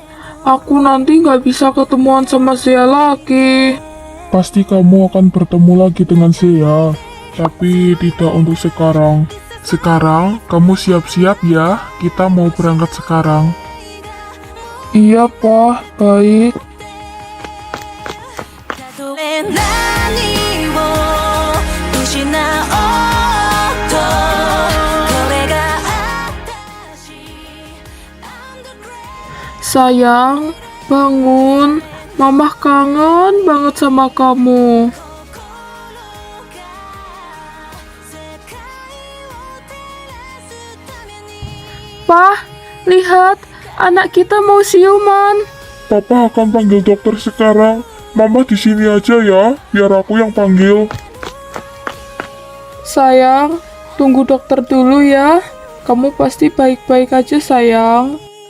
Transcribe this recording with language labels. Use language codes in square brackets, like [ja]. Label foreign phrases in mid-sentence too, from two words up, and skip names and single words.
[id] Aku nanti nggak bisa ketemuan sama Zia lagi. Pasti kamu akan bertemu lagi dengan Zea, tapi tidak untuk sekarang. Sekarang, kamu siap-siap ya, kita mau berangkat sekarang. Iya, Pah, baik. [ja] たとえ何を失おうとこれが私 [en] I'm the great [id] Sayang, bangun. Mama kangen banget sama kamu. [ja] 世界を照らすために [id] Pah, lihat. Anak kita mau siuman. Papa akan panggil dokter sekarang. Mama di sini aja ya, biar aku yang panggil. Sayang, tunggu dokter dulu ya. Kamu pasti baik-baik aja, sayang.